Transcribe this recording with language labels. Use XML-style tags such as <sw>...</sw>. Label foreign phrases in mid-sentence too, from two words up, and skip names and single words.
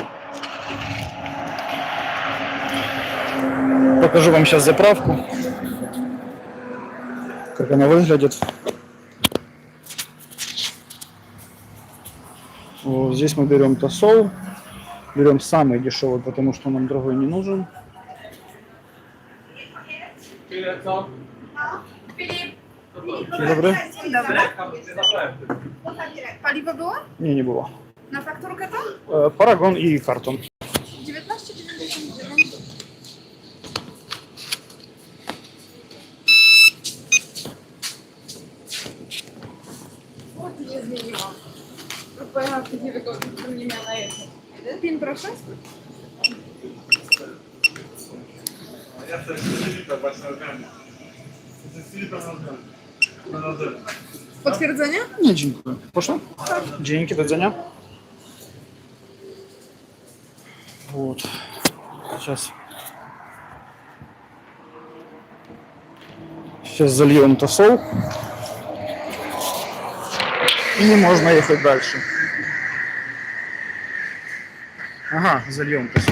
<ru>Покажу вам сейчас заправку, как она выглядит. Вот здесь мы берем тосол, берем самый дешевый, потому что нам другой не нужен. Привет, Филипп.</ru> <pl>Dzień dobry. Dzień dobry. Paliwo było? Nie było. Na fakturkę to? Paragon i karton. 19,99. O, tu się zmieniło. Pojechałam w niewygodnie, którym nie miała jechać. PIN proszę? Ja chcę Filipa właśnie na zmianie. Filipa na zmianie. Potwierdzenie? Nie, dziękuję. Proszę? Dzięki, do widzenia.</pl> <ru>Вот. Сейчас зальем тосол. И не можно ехать дальше. Ага, зальем тосол.</ru>